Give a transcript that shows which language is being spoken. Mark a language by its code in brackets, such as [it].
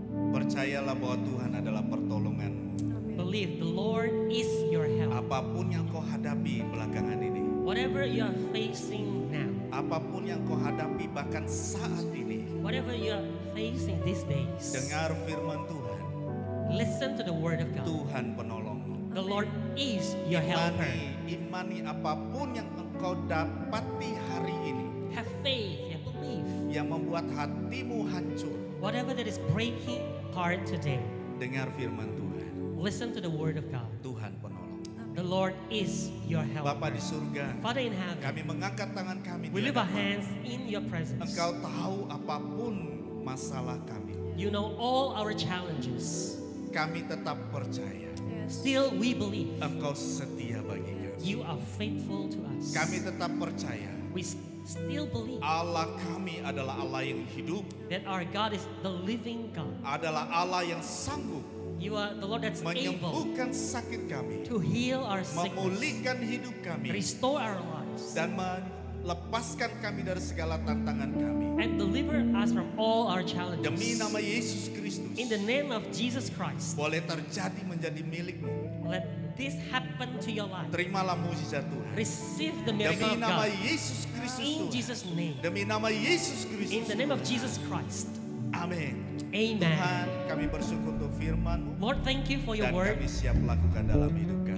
[id] Percayalah bahwa Tuhan adalah pertolongan. [en] Believe the Lord is your help. [id] Apapun yang kau hadapi belakangan ini. [en] Whatever you are facing now, [id] Apapun yang kau hadapi bahkan saat ini. [en] whatever you are facing these days, [id] Dengar firman Tuhan. [en] listen to the word of God. [id] Tuhan penolongmu. [en] The Lord is your helper. [id] Imani apapun yang engkau dapati hari ini. [en] Have faith and believe. [id] Yang membuat hatimu hancur. [en] Whatever that is breaking heart today, [id] Dengar firman Tuhan. [en] listen to the word of God. [id] Tuhan penolong. [en] The Lord is your helper. [id] Bapa di surga. [en] Father in heaven, [id] Kami mengangkat tangan kami. [en] we [id] di [en] lift our [id] hadapan. [en] hands in your presence. [id] Engkau tahu apapun masalah kami. [en] You know all our challenges. [id] Kami tetap percaya. [en] Still, we believe [id] Engkau setia bagi kami. [en] you are faithful to us. [id] Kami tetap percaya. [en] We still believe [id] Allah kami adalah Allah yang hidup. [en] that our God is the living God. [id] Adalah Allah yang sanggup [en] You are the Lord that's able [id] menyembuhkan sakit kami. [en] to heal our sickness, [id] Memulihkan hidup kami. [en] restore our lives, [id] Dan melepaskan kami dari segala tantangan kami. [en] and deliver us from all our [id] Demi [en] challenges. [id] nama Yesus Kristus. [en] In the name of Jesus Christ, [id] Boleh terjadi menjadi milikmu. [en] let this happen to your life. [id] Terimalah mujizat Tuhan. [en] Receive the miracle [id] Demi [en] of [id] nama [en] God [id] Yesus Kristus [en] in [id] Tuhan. [en] Jesus' name. [id] Demi nama Yesus [en] In [id] Kristus. [en] the name of Jesus Christ. [id] Amin. [en] Amen. [id] Tuhan, kami bersyukur untuk firman-Mu [en] Lord, thank you for your [id] dan [en] word, [id] kami siap lakukan dalam hidup kami.